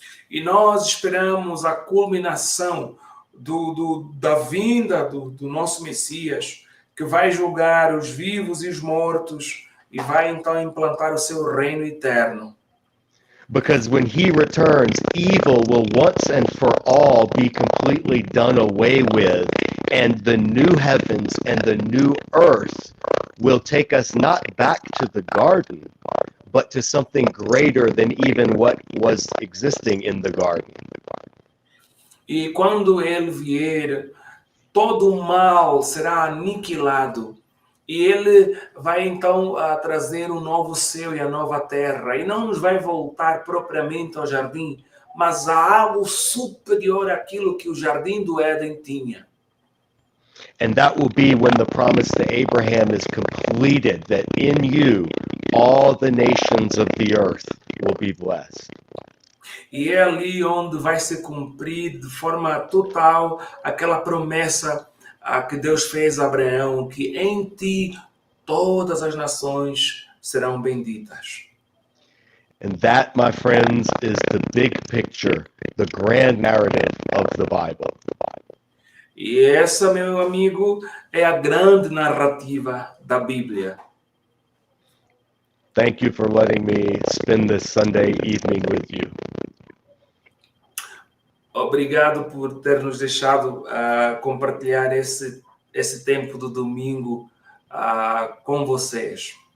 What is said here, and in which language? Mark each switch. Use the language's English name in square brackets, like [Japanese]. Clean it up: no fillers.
[Portuguese] E nós esperamos a culminação da vinda do nosso Messias, que vai julgar os vivos e os mortos e vai então implantar o seu reino eterno. [English] Because when he returns, evil will once and for all be completely done away with, and the new heavens and the new earth will take us not back to the garden, but to something greater than even what was existing in the garden. [Portuguese] E quando ele vier, todo o mal será aniquilado. E ele vai então trazer um novo céu e a nova terra. E não nos vai voltar propriamente ao jardim, mas a algo superior àquilo que o jardim do Éden tinha. [English] And that will be when the promise to Abraham is completed, that in you all the nations of the earth will be blessed. [Portuguese] E é ali onde vai ser cumprido de forma total aquela promessa que Deus fez a Abraão, que em ti todas as nações serão benditas. [English] And that, my friends, is the big picture, the grand narrative of the Bible. [Portuguese] E essa, meu amigo, é a grande narrativa da Bíblia. [English] Thank you for letting me spend this Sunday evening with you. [Portuguese] Obrigado por ter nos deixado compartilhar esse tempo do domingo com vocês.